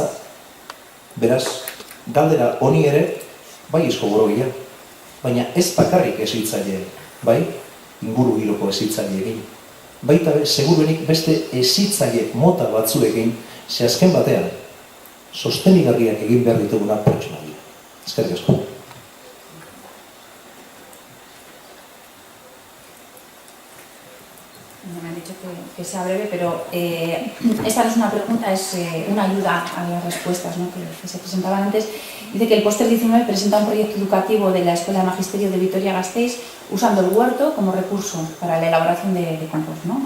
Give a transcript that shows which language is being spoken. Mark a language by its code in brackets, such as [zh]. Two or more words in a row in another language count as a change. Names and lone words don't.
[eu] Beraz, galdera honi ere bai esko borobila, baina ez bakarrik hezitzaile, bai inguru giroko hezitzaileekin. Baita seguruenik beste hezitzaile mota batzuekin, ze azken batean sostenigarriak egin behar dituguna pertsona dira. Eskerrik asko. [es] Me han dicho que sea breve, pero esta no es una pregunta, es una ayuda a las respuestas, ¿no?, que se presentaban antes. Dice que el póster 19 presenta un proyecto educativo de la Escuela de Magisterio de Vitoria-Gasteiz usando el huerto como recurso para la elaboración de compost, ¿no?